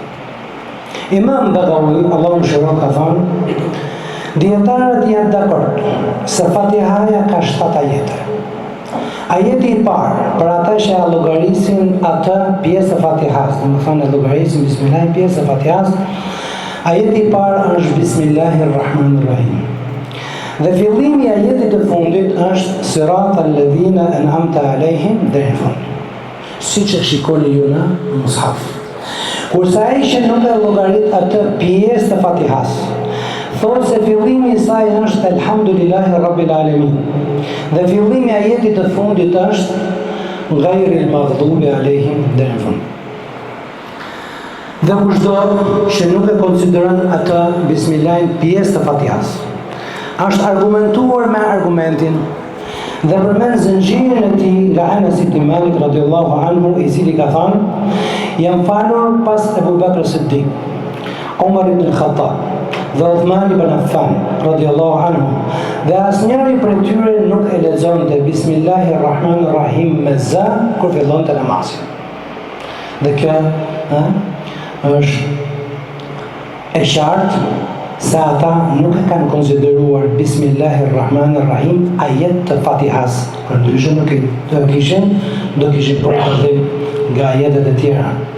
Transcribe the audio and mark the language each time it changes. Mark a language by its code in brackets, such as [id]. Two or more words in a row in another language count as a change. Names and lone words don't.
[sq] Imam Bagawi, Allahu mëshiroft, ka thënë, dietarët janë dakord se Fatihaja ka 7 ajete. Ajeti i parë, për ata që e llogarisin atë pjesë e Fatihas, domethënë e llogarisin Bismillah pjesë e Fatihas, ajeti i parë është Bismillahirrahmanirrahim. Dhe fillimi i ajetit të fundit është [ar] صراط الذين أنعمت عليهم [sq] deri në fund. Siç e shikoni ju në mushaf. Kurse ai që nuk e llogarit atë pjesë të Fatihas, thotë se fillimi i saj është [ar] الحمد لله رب العالمين. [sq] Dhe fillimi i ajetit të fundit është [ar] غير المغضوب عليهم [sq] deri në fund. Dhe kushdo që nuk e konsideron atë Bismillahin pjesë të Fatihas, është argumentuar me argumentin Dhe përmend zënxhirin e tij nga Anas ibn Malik [ar] رضي الله عنه, [sq] i cili ka thënë: jam falur pas Abu Bakr Siddiq, Umar ibn al-Khattab dhe Uthman ibn Affan [ar] رضي الله عنه, [sq] dhe asnjëri prej tyre nuk e lexonte Bismillahirrahmanirrahim me z kur fillonte namazin. Dhe kjo është e qartë se ata nuk e kanë konsideruar Bismillahirrahmanirrahim ajet të Fatihas, për ndryshe nuk do kishin përkëllim nga ajetet e tjera.